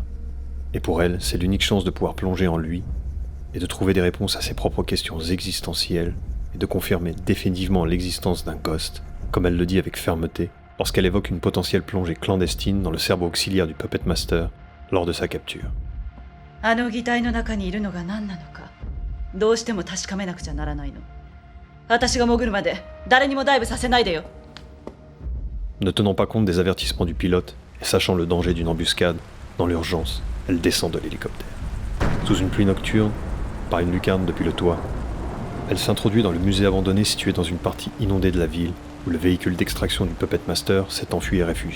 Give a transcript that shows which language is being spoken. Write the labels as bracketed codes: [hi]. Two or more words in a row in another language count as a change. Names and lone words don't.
[fr] Et pour elle, c'est l'unique chance de pouvoir plonger en lui et de trouver des réponses à ses propres questions existentielles et de confirmer définitivement l'existence d'un ghost, comme elle le dit avec fermeté, lorsqu'elle évoque une potentielle plongée clandestine dans le cerveau auxiliaire du Puppet Master lors de sa capture. [ja] あの擬態の中にいるのが何なのか、どうしても確かめなくちゃならないの。私が潜るまで誰にもダイブさせないでよ。 [fr] Ne tenant pas compte des avertissements du pilote et sachant le danger d'une embuscade, dans l'urgence, elle descend de l'hélicoptère. Sous une pluie nocturne, par une lucarne depuis le toit, elle s'introduit dans le musée abandonné situé dans une partie inondée de la ville où le véhicule d'extraction du Puppet Master s'est enfui et réfugié.